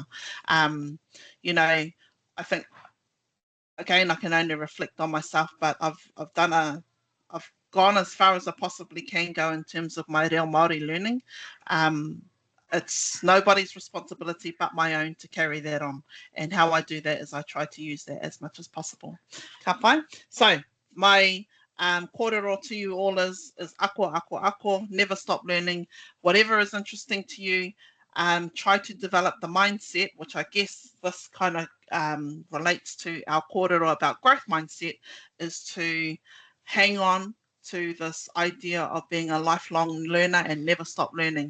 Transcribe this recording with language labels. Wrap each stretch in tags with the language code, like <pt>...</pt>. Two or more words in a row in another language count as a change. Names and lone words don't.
<en>You know, I think, again, I can only reflect on myself, but I've gone as far as I possibly can go in terms of my</en> <mi>reo Māori</mi> <en>learning. It's nobody's responsibility but my own to carry that on. And how I do that is I try to use that as much as possible.</en> <mi>Ka pai?</mi> <en>So my kōrero to you all is</en> <mi>ako, ako, ako.</mi> <en>Never stop learning. Whatever is interesting to you, try to develop the mindset, which I guess this kind of relates to our kōrero about growth mindset, is to hang on to this idea of being a lifelong learner and never stop learning.</en>